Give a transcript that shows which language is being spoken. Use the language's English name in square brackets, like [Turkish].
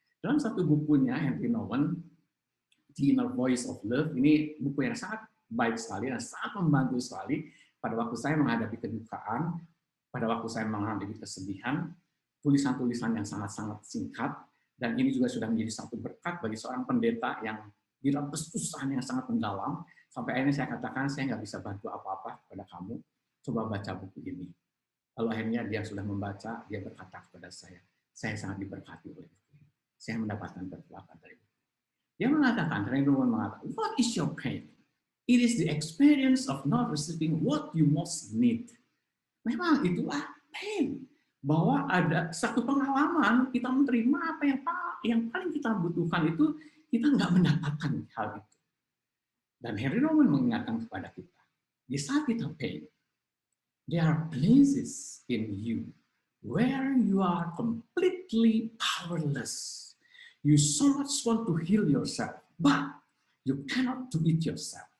[Indonesian] Dalam satu bukunya, Henry Nouwen, The Inner Voice of Love, ini buku yang sangat baik sekali dan sangat membantu sekali pada waktu saya menghadapi kedukaan, pada waktu saya menghadapi kesedihan, tulisan-tulisan yang sangat-sangat singkat, dan ini juga sudah menjadi satu berkat bagi seorang pendeta yang di dalam kesusahan yang sangat mendalam, sampai akhirnya saya katakan, saya nggak bisa bantu apa-apa kepada kamu, coba baca buku ini. Lalu akhirnya dia sudah membaca, dia berkata kepada saya sangat diberkati oleh buku ini. Saya mendapatkan berkat dari buku. Dia mengatakan, [English] what is your pain? It is the experience of not receiving what you most need. [Indonesian] Memang itulah pain. Bahwa ada satu pengalaman, kita menerima apa yang paling kita butuhkan itu, kita nggak mendapatkan hal itu. Dan Henry Nouwen mengingatkan kepada kita, di saat kita pain, [English] there are places in you where you are completely powerless. You so much want to heal yourself, but you cannot do it yourself.